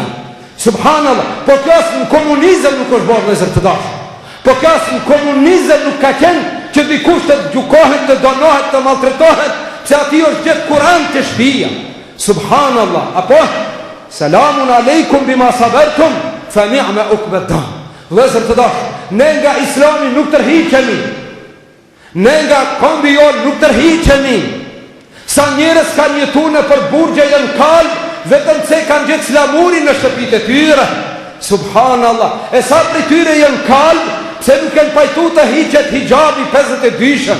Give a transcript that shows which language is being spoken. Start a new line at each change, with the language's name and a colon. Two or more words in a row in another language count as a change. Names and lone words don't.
Albanian: Subhanallah. Po kjo asë në komunizëm nuk është bërë vëllezër të dashur. Po kjo asë në komunizëm nuk ka qenë që dikush të gjukohet, të donohet, të maltretohet, se ati është gjithë Kur'an të shtëpia.
Arabic: Subhanallah. Apo? سلام عليكم بما صبرتم فنعم عقبى الدار.
Albanian: Vëllezër të dashur, ne nga Islami nuk tërhiqemi. Ne nga kombi jon nuk tërhiqemi. Sa njerëz kanë jetuar nëpër burgje janë kalb, vetëm se kanë gjetë flamurin në shtëpitë e tyre. Subhanallah. E sa prej tyre janë kalb, se nuk kanë pajtu të hiqet hijabi 52-shën.